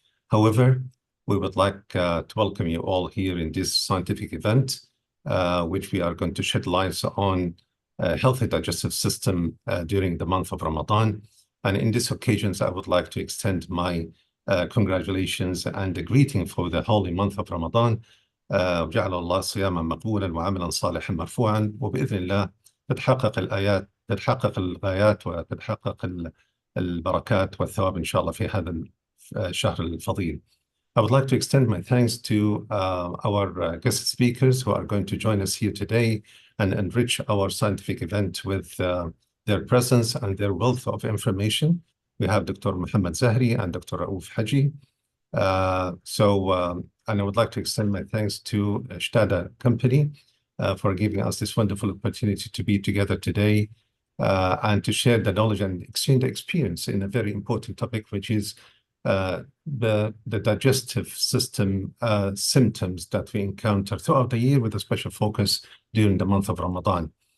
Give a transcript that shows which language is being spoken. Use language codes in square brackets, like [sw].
[en] However, we would like to welcome you all here in this scientific event, which we are going to shed light on healthy digestive system during the month of Ramadan. And in this occasion, I would like to extend my congratulations and a greeting for the holy month of Ramadan. [ar] وجعل الله صياما مقبولا وعملا صالحا مرفوعا، وبإذن الله تتحقق الغايات وتتحقق البركات والثواب إن شاء الله في هذا الشهر الفضيل. [en] I would like to extend my thanks to our guest speakers who are going to join us here today and enrich our scientific event with their presence and their wealth of information. We have Dr. Muhammad Zahri and Dr. Raouf Haji. And I would like to extend my thanks to Shtada Company for giving us this wonderful opportunity to be together today and to share the knowledge and exchange experience in a very important topic, which is the digestive system symptoms that we encounter throughout the year, with a special focus during the month of Ramadan.